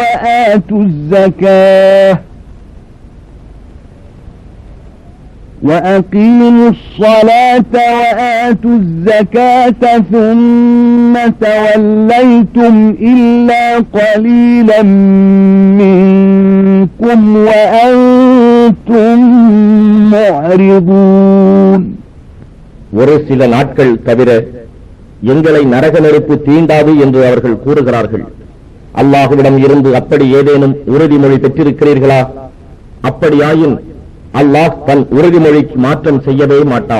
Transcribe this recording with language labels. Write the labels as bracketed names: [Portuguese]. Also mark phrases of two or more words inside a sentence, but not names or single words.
[Arabic] وآتوا الزكاة ثم توليتم إلا قليلا منكم وأنتم معرضون. [Tamil] ஒரு சில நாட்கள் தவிர எங்களை நரக நெருப்பு தீண்டாது என்று அவர்கள் கூறுகிறார்கள். அல்லாஹுவிடம் இருந்து அப்படி ஏதேனும் உறுதிமொழி பெற்றிருக்கிறீர்களா? அப்படியாயின் அல்லாஹ் தன் உறுதிமொழிக்கு மாற்றம் செய்யவே மாட்டான்.